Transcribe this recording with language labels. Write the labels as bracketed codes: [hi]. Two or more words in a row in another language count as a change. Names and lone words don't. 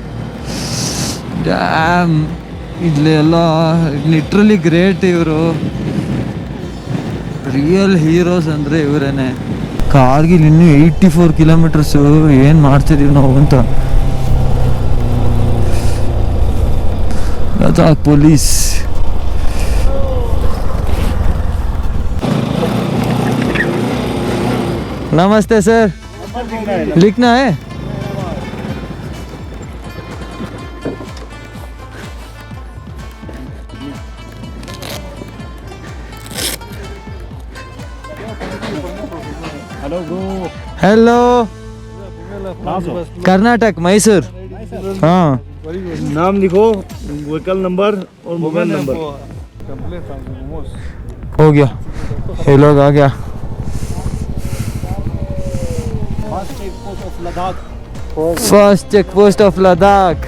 [kn] ಡ್ಯಾಮ್ ಇಲ್ಲಿ ಎಲ್ಲ [en] literally great. [kn] ಇವರು [en] real heroes [kn] ಅಂದರೆ ಇವರೇನೆ. ಕಾರ್ಗಿಲ್ ಇನ್ನೂ 84 ಕಿಲೋಮೀಟರ್ಸು. ಏನು ಮಾಡ್ತಿದ್ದೀವಿ ನಾವು ಅಂತ. ಲದಾಖ್ ಪೊಲೀಸ್. [hi] नमस्ते सर, लिखना है? [en] hello bro. [hi] हेलो. कर्नाटक, मैसूर. हाँ. नाम लिखो, [en] vehicle number [hi] और [en] mobile number. [hi] हो गया, ये लोग आ गया. [en] First check post of Ladakh.